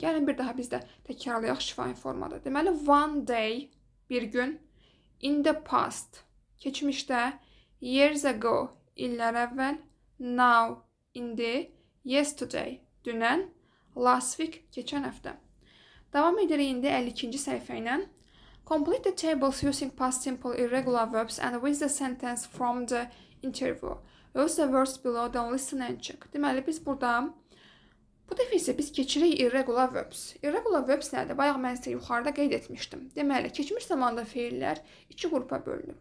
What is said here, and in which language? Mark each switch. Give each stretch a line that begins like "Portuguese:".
Azerbaijani: Gəlin bir daha biz də təkrarlayaq şifahi formada. Deməli,
English: one day,
Azerbaijani: bir gün,
English: in the past,
Azerbaijani: keçmişdə,
English: years ago,
Azerbaijani: illər əvvəl, now, indi, yesterday, dünən,
English: last week,
Azerbaijani: keçən həftə. Davam edirik indi 52-ci səhifə ilə.
English: Complete the tables using past simple irregular verbs and with the sentence from the interview. Use the words below, then listen and check.
Azerbaijani: Deməli, biz burada, bu dəfə isə biz keçirik irregular verbs. Irregular verbs nədir? Bayaq mən sizə yuxarıda qeyd etmişdim. Deməli, keçmiş zamanda feillər iki qrupa bölünür.